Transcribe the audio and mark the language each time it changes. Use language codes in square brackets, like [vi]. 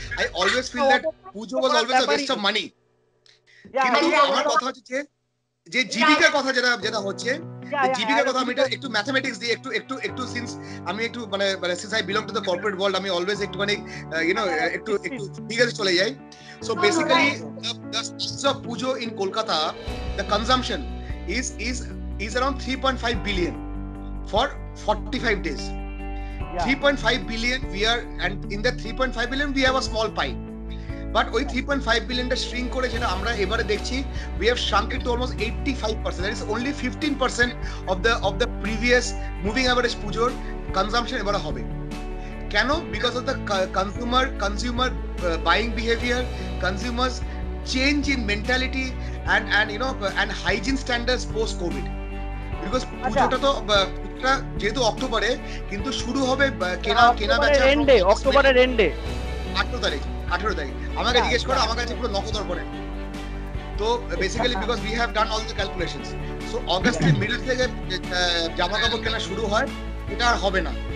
[en] I always feel that Pujo was always a waste of money. [bn] কিন্তু আমার কথা হচ্ছে যে জীবিকার কথা যেটা হচ্ছে, জীবিকার কথা আমি একটু ম্যাথমেটিক্স দিয়ে একটু সিন্স আমি একটু মানে [en] since I belong to the corporate world, [bn] আমি অলওয়েজ একটুখানি একটু ফিগারে চলে যাই। [en] So basically, the cost of Pujo in Kolkata, the consumption is around 3.5 billion for 45 days. 3.5 billion and in that 3.5 billion we have a small pie. But ওই 3.5 billion টা shrink করে [bn] যেটা আমরা এবারে দেখছি, [en] we have shrunk it to almost 85%. That is only 15% of the previous moving average Pujoর consumption [bn] এবারে হবে। কেন? [en] Because of the consumer buying behavior, consumers change in mentality and hygiene standards post COVID. [bn] Because পুজোটা তো যেহেতু অক্টোবরে, কিন্তু শুরু হবে কেনা বেচা অক্টোবরের এন্ডে 18 তারিখ। আমাকে জিজ্ঞেস করো, আমার কাছে পুরো নকদর পড়ে। তো basically [en] because we have done all the calculations, [bn] so অগাস্টের মিডল থেকে জামা কাপড় কেনা শুরু হয়, এটা আর হবে না।